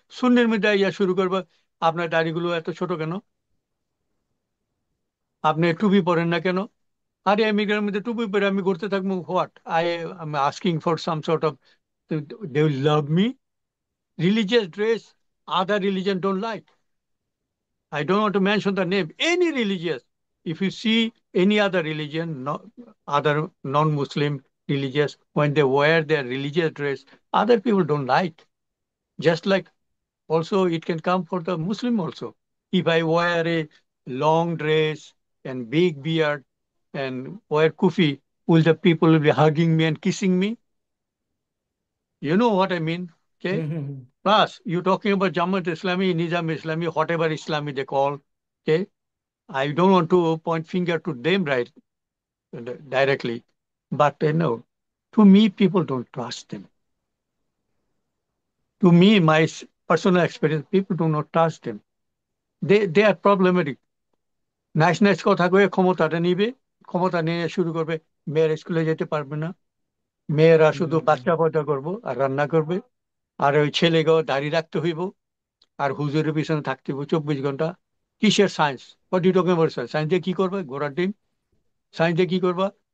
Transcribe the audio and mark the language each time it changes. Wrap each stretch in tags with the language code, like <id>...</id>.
<bn>সুন্নির মধ্যে ইয়া শুরু করবো, আপনার দাড়িগুলো এত ছোট কেন, আপনি টুপি পরেন না কেন, আরে ইমিগ্রেন্টের মধ্যে টুপি পরে আমি ঘুরতে থাকবো,</bn> <en>What I am asking for some sort of, they will love me. Religious dress, other religion don't like. I don't want to mention the name, any religious. If you see any other religion, no, other non-Muslim religious, when they wear their religious dress, other people don't like. Just like also it can come for the Muslim also. If I wear a long dress and big beard and wear kufi, will the people be hugging me and kissing me? You know what I mean? Okay. Hmm hmm hmm Plus, you're talking about Jamaat Islami, Nizam Islami, whatever Islami they call. Okay. I don't want to point finger to them right directly, but no, to me, people don't trust them. To me, my personal experience, people do not trust them. They are problematic. Nice nice</en> <bn>কথা কয়ে ক্ষমতাটা নিবে, ক্ষমতা নিয়ে শুরু করবে, মেয়েরা স্কুলে যেতে পারবে না, মেয়েরা হুম শুধু হুম হুম। বাচ্চা পয়দা করবো আর রান্না করবে, আর ওই ছেলেকেও দাঁড়িয়ে রাখতে হইব, আর হুজুরের পিছনে থাকতে হইব 24 ঘন্টা। কিসের science?</bn> <en>What you talking about?</en> <bn>Science দিয়ে কি করবে? ঘোড়ার ডিম। সায়েন্স দিয়ে কি করবা?</bn>